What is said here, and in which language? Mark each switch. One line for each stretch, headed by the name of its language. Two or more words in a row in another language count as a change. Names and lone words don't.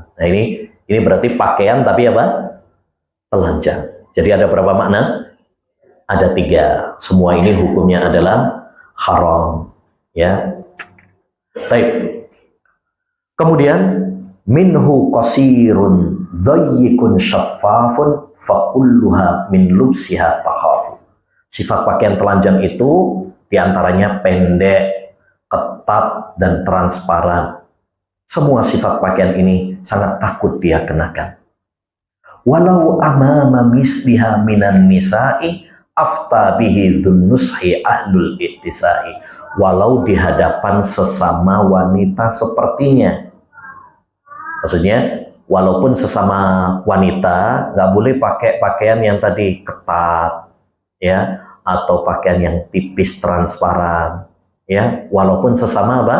Indonesian: Nah, ini berarti pakaian tapi apa? Telanjang. Jadi ada berapa makna? Ada 3. Semua ini hukumnya adalah haram, ya. Baik. Kemudian
Arabic: منه قصير ضيق شفاف فكلها من لبسها تخاف.
Indonesian: Sifat pakaian telanjang itu diantaranya pendek, ketat, dan transparan. Semua sifat pakaian ini sangat takut dia kenakan.
Arabic: ولو أمام مثلها من النساء أفتى به ذو النص أهل الاكتساء.
Indonesian: Walau di hadapan sesama wanita sepertinya. Maksudnya, walaupun sesama wanita, nggak boleh pakai pakaian yang tadi ketat, ya, atau pakaian yang tipis transparan, ya, walaupun sesama apa?